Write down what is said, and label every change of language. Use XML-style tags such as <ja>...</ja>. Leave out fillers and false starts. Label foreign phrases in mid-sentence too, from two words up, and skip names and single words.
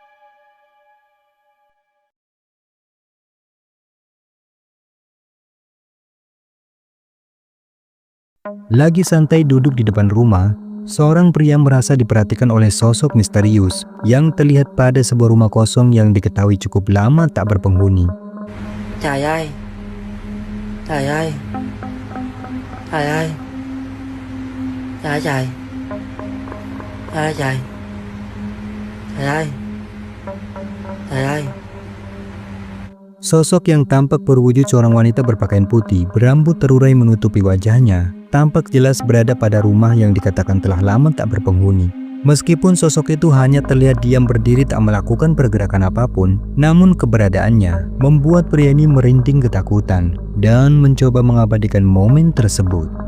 <id>Lagi santai duduk di depan rumah, seorang pria merasa diperhatikan oleh sosok misterius yang terlihat pada sebuah rumah kosong yang diketahui cukup lama tak berpenghuni.</id> <vi>Trời ơi, trời ơi, trời ơi, trời ơi trời, trời ơi trời, trời ơi, trời ơi.</vi> <id>Sosok yang tampak berwujud seorang wanita berpakaian putih, berambut terurai menutupi wajahnya, tampak jelas berada pada rumah yang dikatakan telah lama tak berpenghuni. Meskipun sosok itu hanya terlihat diam berdiri tak melakukan pergerakan apapun, namun keberadaannya membuat pria ini merinding ketakutan dan mencoba mengabadikan momen tersebut.</id>